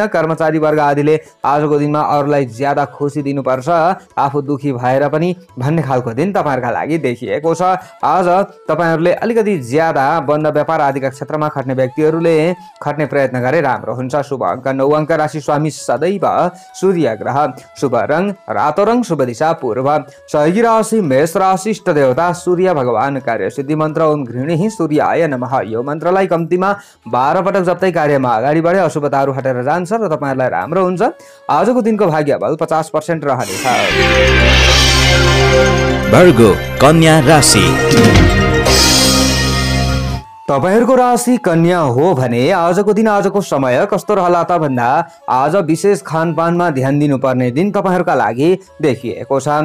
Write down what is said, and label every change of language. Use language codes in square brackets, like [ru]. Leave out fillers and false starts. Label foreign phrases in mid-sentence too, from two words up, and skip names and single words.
[ne] कर्मचारी वर्ग आदिले आजको दिनमा अरूलाई ज्यादा खुसी दिनुपर्छ, आफू दुखी भएर पनि भन्ने खालको दिन तपाईँहरूका लागि देखिएको छ। आज तपाईँहरूले अलिकति ज्यादा बन्द व्यापार आदिका क्षेत्रमा खट्ने व्यक्तिहरूले खट्ने प्रयत्न गरे राम्रो हुन्छ। शुभ अङ्क 9 अङ्क, राशि स्वामी सदैव सूर्य ग्रह, शुभ रङ रातो रङ, शुभ दिशा पूर्व, सहयोगी राशि मेष राशि, इष्ट देवता सूर्य भगवान, कार्य सिद्धि मन्त्र [sa] ओम गृहिणी सूर्याय नमः। [ne] यो मन्त्रलाई कम्तीमा 12 पटक जप्दै कार्यमा अगाडि बढे अशुभताहरू हटेर जान्छ र तपाईँहरूलाई राम्रो हुन्छ। आजको दिनको भाग्य बल 50% रहनेछ। वर्गो कन्या राशि। तपाईहरूको राशि कन्या हो भने आजको दिन आजको समय कस्तो रहला त भन्दा आज विशेष खानपानमा ध्यान दिनुपर्ने दिन तपाईहरूका लागि देखिएको छ।